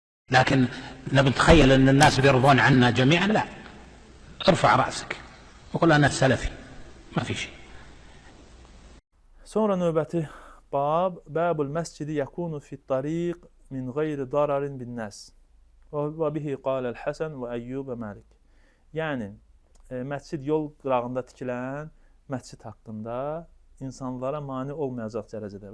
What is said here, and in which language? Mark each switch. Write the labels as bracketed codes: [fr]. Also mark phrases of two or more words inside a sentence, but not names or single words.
[ar] لكن نتخيل أن الناس بيرضون عنا جميعا، لا، ارفع رأسك وقل أنا السلفي، ما في شيء. [az] Sonra növbəti bab, [ar] باب المسجد يكون في الطريق من غير ضرر بالناس. وبه قال الحسن وأيوب ومالك. [az] Yəni, məscid yol qırağında tikilən məscid haqqında insanlara mane olmayacaq dərəcədə.